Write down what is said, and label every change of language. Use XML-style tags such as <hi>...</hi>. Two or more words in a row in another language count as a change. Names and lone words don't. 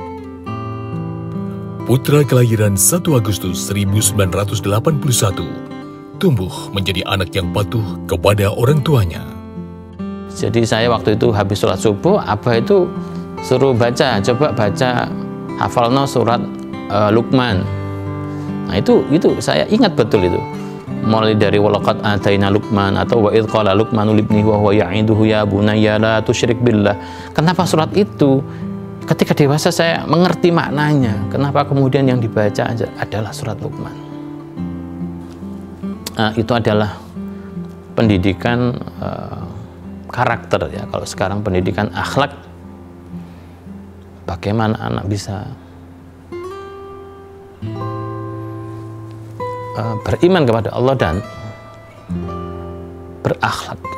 <id>Putra kelahiran 1 Agustus 1981 tumbuh menjadi anak yang patuh kepada orang tuanya. Jadi saya waktu itu habis sholat subuh, abah itu suruh baca, coba baca hafalno surat Luqman. Nah itu saya ingat betul itu. Mulai dari</id> <ar>ولقد آتينا لقمان atau وإذ قال لقمان لابنه وهو يعظه يا بني لا تشرك بالله.</ar> <id>Kenapa surat itu? Ketika dewasa saya mengerti maknanya. Kenapa kemudian yang dibaca adalah surat Luqman? Itu adalah pendidikan karakter ya. Kalau sekarang pendidikan akhlak, bagaimana anak bisa beriman kepada Allah dan berakhlak.</id>